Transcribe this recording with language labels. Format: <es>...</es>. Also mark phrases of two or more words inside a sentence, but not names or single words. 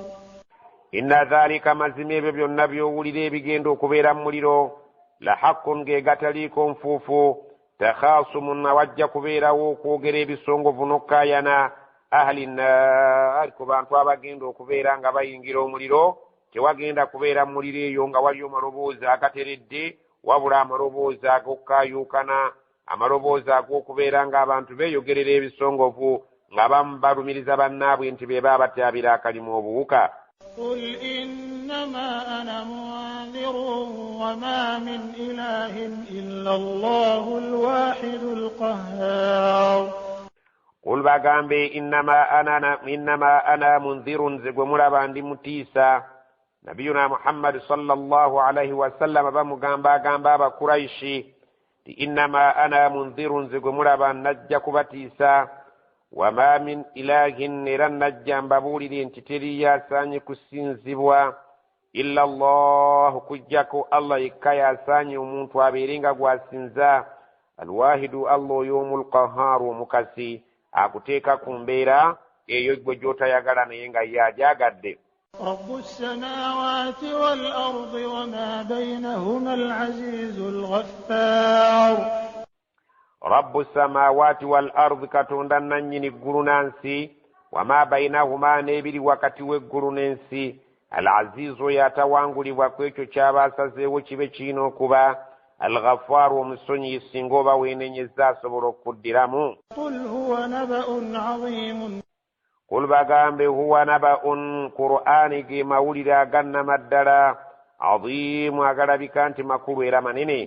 <ar>إن ذلك</ar> <lg>mazima ebyo byonna by'owulira ebigenda okubeera mu muliro lahaqqun ge gataliiko nfuufu takhasumun awajja kubeerawo okwogera ebisongovu n'okkaayana</lg> <ar>أهل النار</ar> <lg>ku bantu abagenda okubeera nga bayingira omuliro. tewagenda kubeera mu muliro eyo nga waliyo amaloboozi agateredde wabula amaloboozi ag'okkaayuukana, amaloboozi ag'okubeera ng'abantu beeyogerera ebisongovu ng'abamu balumiriza bannaabwe nti be baba batyabira akalimu obuwuka.</lg> <ar>قل إنما أنا منذر وما من إله إلا الله الواحد القهار. قل</ar> <lg>bagambe</lg> <ar>إنما أنا منذر</ar> <lg>zegwe mulaba ndi mutiisa. nabiyuna Muhammad</lg> <ar>صلى الله عليه وسلم</ar> <lg>bamugamba agamba abakuraishi ti</lg> <ar>إنما أنا منذر</ar> <lg>zegwe mulaba najja kubatiisa.</lg> <ar>وما من إله</ar> <lg>era najja mbabuulire nti teri asaanye kusinzibwa</lg> <ar>إلا الله</ar> <lg>kujjako Allah yekka yasaanye omuntu abeere nga gwasinza. alwahidu Allah oyo omulqahaaru omukasi akuteeka ku mbeera eyo gwe gy'otayagala naye nga ye agyagadde. رب السماوات والأرض وما بينهما العزيز الغفار.</lg> <ar>رب السماوات والأرض</ar> <lg>katonda nannyini eggulu nansi</lg> <ar>وما بينهما</ar> <lg>n'ebiri wakati w'eggulu n'ensi al-azizu oyo atawangulibwa ku ekyo ky'aba asazeewo kibe kiina okuba al-ghaffaaru omusonyi singa oba weenenyezza asobola okuddiramu. Qul bagambe huwa naba'un Qur'aani ge mawulire agannama ddala aziimu agalabika nti makulu era manene.</lg>